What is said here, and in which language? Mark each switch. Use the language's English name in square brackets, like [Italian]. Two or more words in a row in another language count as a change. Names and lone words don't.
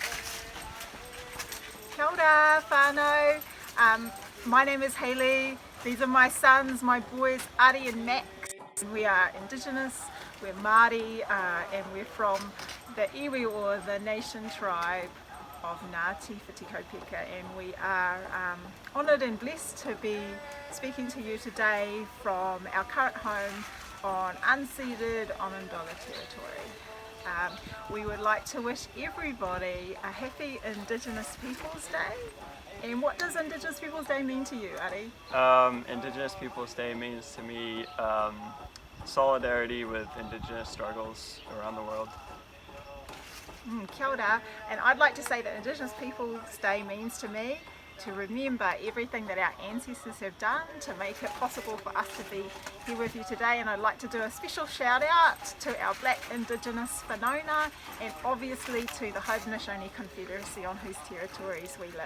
[Māori] Kia ora whānau, [English] my name is Hayley These are my sons, my boys, Ari and Max. We are Indigenous, we're Māori, and we're from the iwi, or the nation tribe of Ngāti Whatikopeka, and we are honoured and blessed to be speaking to you today from our current home on unceded Onondaga territory. We would like to wish everybody a happy Indigenous Peoples Day. And what does Indigenous Peoples Day mean to you, Ari? Indigenous Peoples Day means to me solidarity with Indigenous struggles around the world. [Māori] Kia ora. [English] And I'd like to say that Indigenous Peoples Day means to me to remember everything that our ancestors have done to make it possible for us to be here with you today. And I'd like to do a special shout out to our Black Indigenous whanauna, and obviously to the Haudenosaunee Confederacy on whose territories we live.